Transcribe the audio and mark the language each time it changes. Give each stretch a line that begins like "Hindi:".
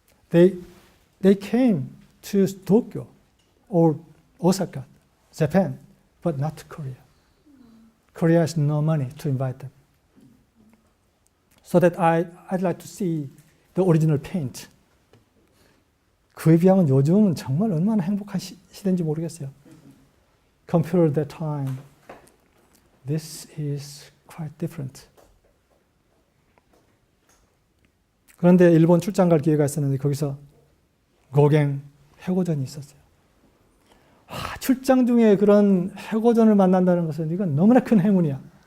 English: They came to Tokyo or Osaka, Japan, but not to Korea. Korea has no money to invite them. So that I'd like to see the original paint.
Korean: 그에 비하면 요즘은 정말 얼마나 행복한 시대인지 모르겠어요.
English: Compared to that time, this is quite different.
Korean: 그런데 일본 출장 갈 기회가 있었는데 거기서 고갱 해고전이 있었어요. 출장 중에 그런 해고전을 만난다는 것은 이건 너무나 큰 행운이야.